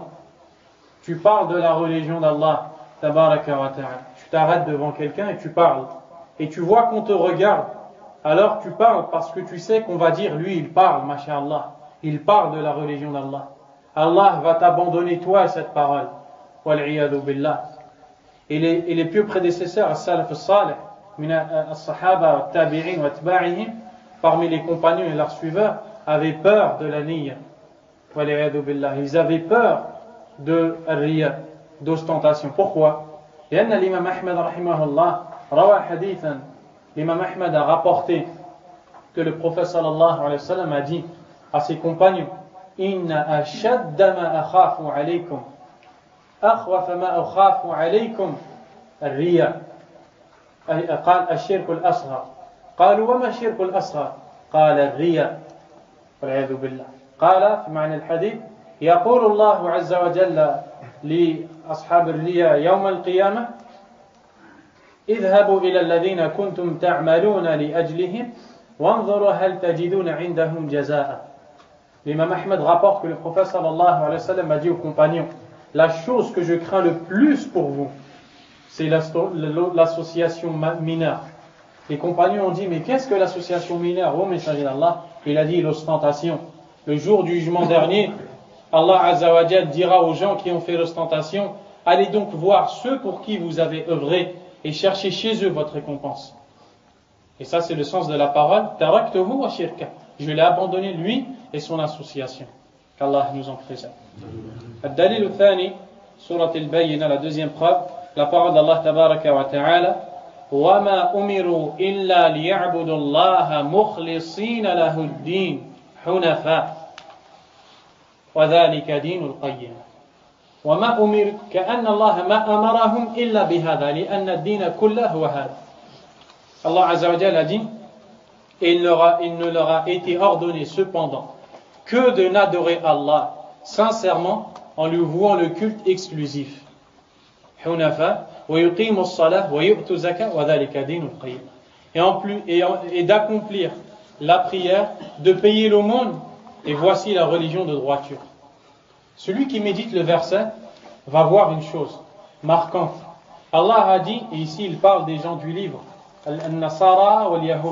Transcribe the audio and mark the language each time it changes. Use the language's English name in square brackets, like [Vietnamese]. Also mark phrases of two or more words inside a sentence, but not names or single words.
[French] Tu parles de la religion d'Allah, [Arabic] تبارك وتعالى. [French] Tu t'arrêtes devant quelqu'un et tu parles. Et tu vois qu'on te regarde. Alors tu parles parce que tu sais qu'on va dire, lui il parle, masha'Allah. Il parle de la religion d'Allah. Allah va t'abandonner toi et cette parole. [Arabic] والعياذ بالله. [French] Et les pieux prédécesseurs, [Arabic] السلف الصالح من الصحابة والتابعين وأتباعهم, [French] parmi les compagnons et leurs suiveurs, avaient peur de la niyya. [Arabic] والعياذ بالله. [French] Ils avaient peur de riya, d'ostentation. Pourquoi? [Arabic] لأن l'imam Ahmed رحمه الله روى حديثا. [French] L'imam Ahmed a rapporté que le prophète [Arabic] صلى الله عليه وسلم [French] a dit à ses compagnons, [Arabic] إن أشد ما أخاف عليكم أخوف ما أخاف عليكم akhwafa ma akhafu alaykum الرياء. قال الشرك الأصغر. قالوا وما الشرك الأصغر؟ قال الرياء والعياذ بالله. قال في معنى الحديث يقول الله عز وجل لأصحاب الرياء يوم القيامة اذهبوا إلى الذين كنتم تعملون لأجلهم وانظروا هل تجدون عندهم جزاء. [French] L'imam Ahmed rapporte que le prophète [Arabic] صلى الله عليه وسلم [French] a dit aux compagnons, la chose que je crains le plus pour vous, c'est l'association mineure. Les compagnons ont dit, mais qu'est-ce que l'association mineure? Ô messager d'Allah, il a dit l'ostentation. Le jour du jugement dernier, Allah [Arabic] عز وجل [French] dira aux gens qui ont fait l'ostentation, allez donc voir ceux pour qui vous avez œuvré et cherchez chez eux votre récompense. Et ça c'est le sens de la parole, [Arabic] تركته وشركه. [French] Je l'ai abandonné lui et son association. Qu'Allah nous en préserve. [Arabic] الدليل الثاني, surat al-Bayyina, [French] la deuxième preuve, la parole d'Allah [Arabic] تبارك وتعالى, وَمَا أُمِرُوا إِلَّا لِيَعْبُدُوا اللَّهَ مُخْلِصِينَ لَهُ الدِّينَ حُنَفَاءَ وَذَلِكَ دِينُ الْقَيِّمَةِ. وما أمر كأن الله ما أمرهم إلا بهذا لأن الدين كله هو هذا. [French] Allah [Arabic] عز وجل [French] a dit, et il ne leur a été ordonné cependant que de n'adorer Allah sincèrement en lui vouant le culte exclusif. [Arabic] حنفاء ويقيموا الصلاة ويؤتوا الزكاة وذلك دين القيمة. [French] Et d'accomplir la prière, de payer l'aumône, et voici la religion de droiture. Celui qui médite le verset va voir une chose marquante. Allah a dit, et ici il parle des gens du livre, [Arabic] النصارى واليهود.